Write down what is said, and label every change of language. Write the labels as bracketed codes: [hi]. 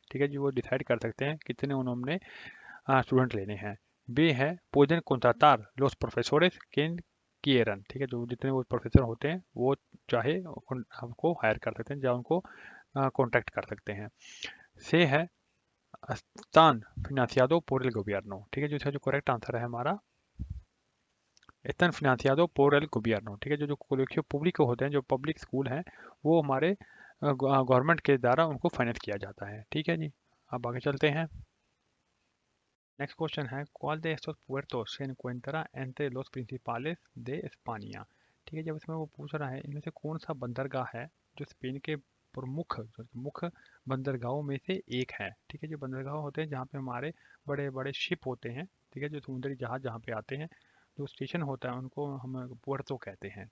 [hi] ठीक है जी, वो डिसाइड कर सकते हैं कितने उन्होंने स्टूडेंट लेने हैं। बी है [es] pueden contratar los profesores que quieran। [hi] ठीक है, जो जितने वो प्रोफेसर होते हैं वो चाहे हमको हायर कर सकते हैं या उनको कॉन्टैक्ट कर सकते हैं। से है [es] están financiado por el gobierno। [hi] ठीक है, जो इसका जो करेक्ट आंसर है हमारा [es] están financiado por el gobierno। [hi] ठीक है, जो जो colegio público होते हैं, जो पब्लिक स्कूल हैं, वो हमारे गवर्नमेंट के द्वारा उनको फाइनेंस किया जाता है। ठीक है जी, अब आगे चलते हैं। नेक्स्ट क्वेश्चन है [es] ¿Cuál de estos puertos se encuentra entre los principales de España? [hi] ठीक है, जब इसमें वो पूछ रहा है इनमें से कौन सा बंदरगाह है जो स्पेन के प्रमुख जो मुख्य बंदरगाहों में से एक है। ठीक है, जो बंदरगाह होते हैं जहाँ पे हमारे बड़े बड़े शिप होते हैं, ठीक है, जो समुद्री जहाज जहाँ पे आते हैं, जो स्टेशन होता है उनको हम पुerto कहते हैं।